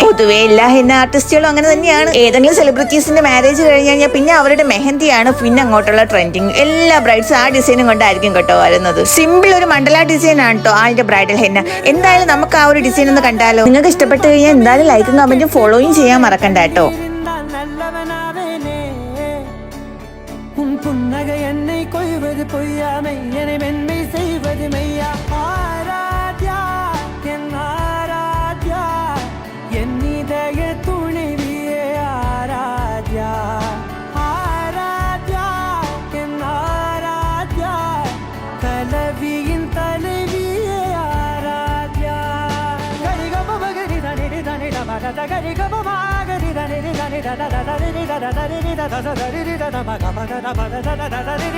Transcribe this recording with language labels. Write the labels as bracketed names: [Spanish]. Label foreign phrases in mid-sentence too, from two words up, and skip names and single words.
[Malayalam] പൊതുവെ എല്ലാ [English] henna artists [Malayalam] അങ്ങനെ തന്നെയാണ്. ഏതെങ്കിലും [English] celebrities marriage [Malayalam] കഴിഞ്ഞ് കഴിഞ്ഞാൽ പിന്നെ അവരുടെ മെഹന്തിയാണ് പിന്നെ അങ്ങോട്ടുള്ള ട്രെൻഡിങ്. എല്ലാ ബ്രൈഡ്സ് ആ ഡിസൈനും കൊണ്ടായിരിക്കും കേട്ടോ വരുന്നത്. സിമ്പിൾ ഒരു [English] mandala design [Malayalam] ആണ് കേട്ടോ അതിന്റെ [English] bridal henna. [Malayalam] എന്തായാലും നമുക്ക് ആ ഒരു ഡിസൈൻ ഒന്ന് കണ്ടാലോ. നിങ്ങൾക്ക് ഇഷ്ടപ്പെട്ട് കഴിഞ്ഞാൽ എന്തായാലും ലൈക്കും കമന്റും ഫോളോയും ചെയ്യാൻ മറക്കണ്ട കേട്ടോ. [Tamil] உன் புன்னகை என்னை கொய்வது பொய்யாமை என்னை மென்மை செய்வது மெய்யா ஆராத்யா என் ஆராத்யா என் இதய துணைவியே ஆராத்யா ஆராத்யா என் ஆராத்யா கலவியின் தலைவியே ஆராத்யா கரிகமகரி தனி தனி தமக கரிகமகரி தனி தனி தனி தனி தனி தனி தனி தனி